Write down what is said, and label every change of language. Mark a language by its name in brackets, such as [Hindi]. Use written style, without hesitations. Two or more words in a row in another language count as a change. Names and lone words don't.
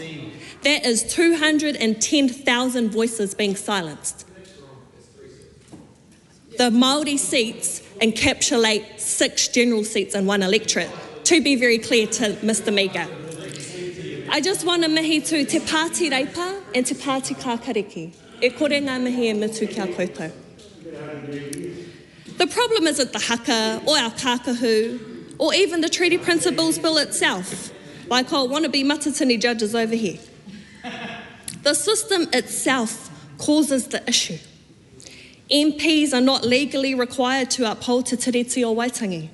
[English] That is 210,000 voices being silenced. The Maori seats encapsulate 6 general seats in one electorate, to be very clear to Mr. Meager. I just want to [Māori] mihi tū [English] te Pāti Reipa and te Pāti Kākariki. [Māori] E kore ngā mihi e mitu kia koutou. [English] The problem isn't the haka or our kākahu or even the Treaty Principles Bill itself, like our wannabe matatini judges over here. The system itself causes the issue. MPs are not legally required to uphold Te Tiriti o Waitangi.